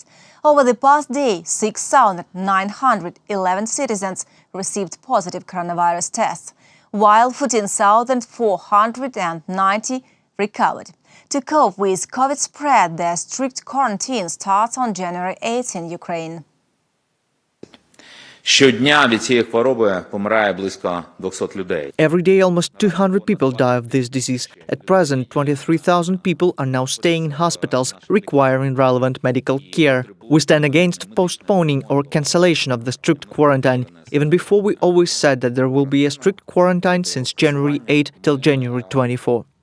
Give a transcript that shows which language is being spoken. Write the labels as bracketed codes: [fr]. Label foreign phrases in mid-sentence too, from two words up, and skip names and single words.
[en] Over the past day, 6,911 citizens received positive coronavirus tests, while 14,490 recovered. To cope with COVID spread, the strict quarantine starts on January 8 in Ukraine. [uk] Щодня від цієї хвороби помирає близько 200 людей. [en] Every day, almost 200 people die of this disease. At present, 23,000 people are now staying in hospitals, requiring relevant medical care. We stand against postponing or cancellation of the strict quarantine. Even before, we always said that there will be a strict quarantine since January 8 till January 24.